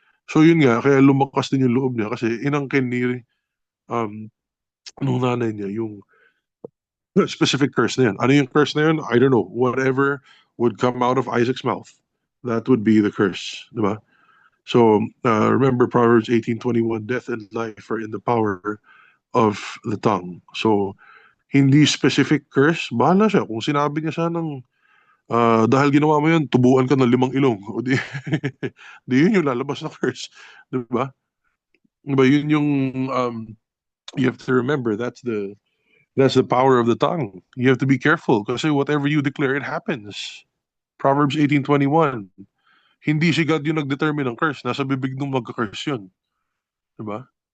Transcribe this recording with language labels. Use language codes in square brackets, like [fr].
[tl] So yun nga, kaya lumakas din yung loob niya kasi inangkin ni um, nung nanay niya yung specific curse na yan. Ano yung curse na yun? [en] I don't know. Whatever would come out of Isaac's mouth, that would be the curse. [tl] Diba? [en] So remember Proverbs 18:21, death and life are in the power of the tongue. [tl] So hindi specific curse, bahala siya. Kung sinabi niya siya ng dahil ginawa mo yun, tubuan ka ng 5 ilong. O di, di yun yung lalabas na curse. Diba? Diba yun yung [en] you have to remember that's the power of the tongue. You have to be careful [tl] kasi [en] whatever you declare, it happens. [tl] Proverbs 18:21. Hindi si God yung nag-determine ng curse. Nasa bibig nung magka-curse yun. Diba?